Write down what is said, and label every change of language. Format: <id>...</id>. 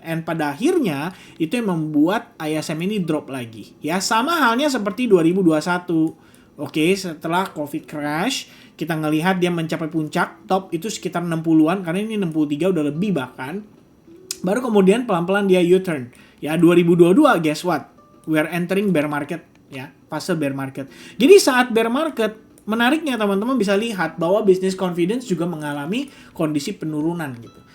<id>And pada akhirnya itu yang membuat ISM ini drop lagi. Ya sama halnya seperti 2021. Oke, setelah COVID crash, kita ngelihat dia mencapai puncak, top itu sekitar 60-an, karena ini 63 udah lebih bahkan. Baru kemudian pelan-pelan dia U-turn. Ya 2022</id> <en>guess what? We are entering bear market ya, fase bear market.</en> <id>Jadi saat bear market, menariknya teman-teman bisa lihat bahwa business confidence juga mengalami kondisi penurunan gitu.</id>